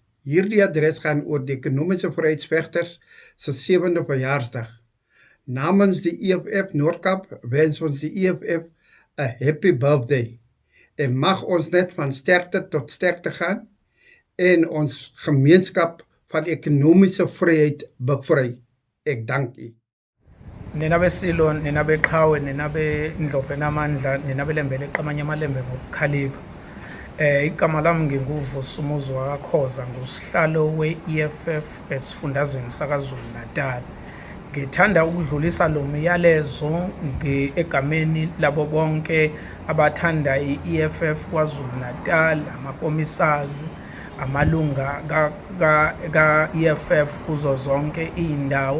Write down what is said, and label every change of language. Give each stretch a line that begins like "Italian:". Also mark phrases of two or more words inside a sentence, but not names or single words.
Afrikaans: Hierdie adres gaan oor die ekonomiese vryheidsvegters se 7de verjaarsdag. Namens die EFF Noord-Kaap wens ons die EFF 'n
English: happy birthday.
Afrikaans: En mag ons net van sterkte tot sterkte gaan en ons gemeenskap van ekonomiese vryheid bevry. Ek dank u.
Zulu: Nina besilo, nina beqhawe, nina bendlovu enamandla, nina belembele eqamanye amalembe ngokukhalipha. Igama lami nginguVusumuzi Wakhoza, ngusihlalo we-EFF esifundazweni sakaZulu Natal. Ngithanda ukudlulisa lo myalezo egameni labo bonke abathanda i-EFF kwaZulu Natal, amakomisazi, amalunga ka-EFF kuzo zonke iy'ndawo.